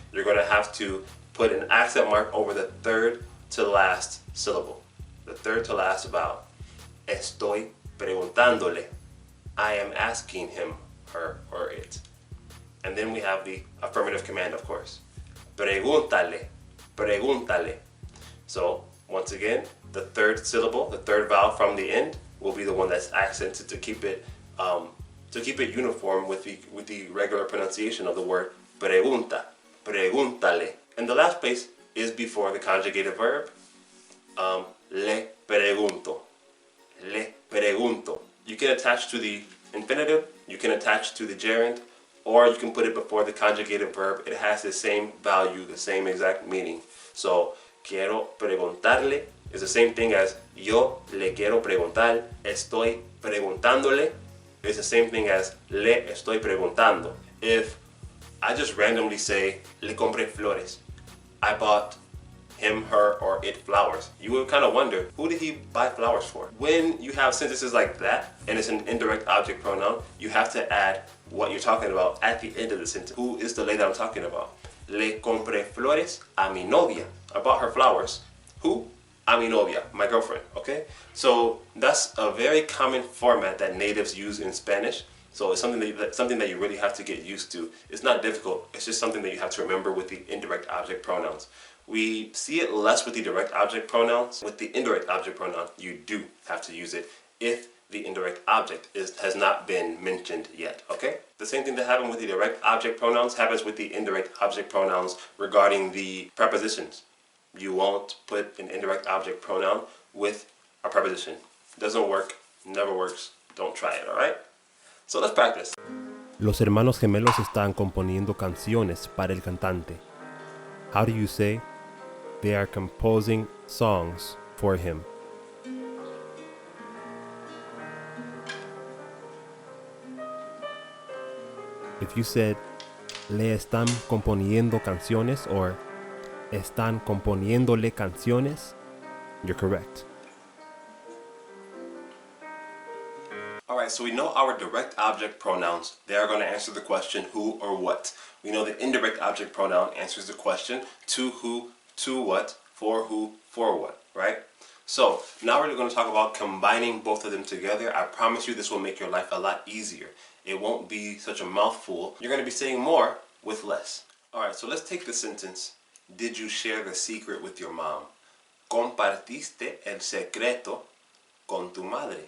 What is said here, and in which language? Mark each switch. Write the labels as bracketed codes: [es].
[en] You're going to have to put an accent mark over the third to last syllable, the third to last vowel. [es] Estoy preguntándole. [en] I am asking him, her, or it. And then we have the affirmative command, of course. [es] Pregúntale, pregúntale. [en] So, once again, the third syllable, the third vowel from the end, will be the one that's accented to keep it uniform with the regular pronunciation of the word pregunta, pregúntale. And the last place is before the conjugated verb, [es] le pregunto, le pregunto. [en] You can attach to the infinitive, you can attach to the gerund, or you can put it before the conjugated verb. It has the same value, the same exact meaning. So, [es] quiero preguntarle [en] is the same thing as [es] yo le quiero preguntar. Estoy preguntándole [en] is the same thing as [es] le estoy preguntando. [en] If I just randomly say [es] le compré flores, [en] I bought him, her, or it flowers, you would kind of wonder, who did he buy flowers for? When you have sentences like that, and it's an indirect object pronoun, you have to add what you're talking about at the end of the sentence. Who is the lady I'm talking about? [es] Le compré flores a mi novia. [en] I bought her flowers. Who? [es] A mi novia, [en] my girlfriend, okay? So that's a very common format that natives use in Spanish. So it's something that you really have to get used to. It's not difficult, it's just something that you have to remember with the indirect object pronouns. We see it less with the direct object pronouns. With the indirect object pronoun, you do have to use it if the indirect object has not been mentioned yet, okay? The same thing that happened with the direct object pronouns happens with the indirect object pronouns regarding the prepositions. You won't put an indirect object pronoun with a preposition. Doesn't work, never works, don't try it, alright? So let's practice. [es] Los hermanos gemelos están componiendo canciones para el cantante. [en] How do you say they are composing songs for him? If you said [es] le están componiendo canciones [en] or [es] están componiéndole canciones, [en] you're correct. Alright, so we know our direct object pronouns. They are going to answer the question who or what. We know the indirect object pronoun answers the question to who, to what, for who, for what, right? So now we're going to talk about combining both of them together. I promise you this will make your life a lot easier. It won't be such a mouthful. You're going to be saying more with less. Alright, so let's take the sentence. Did you share the secret with your mom? [es] Compartiste el secreto con tu madre.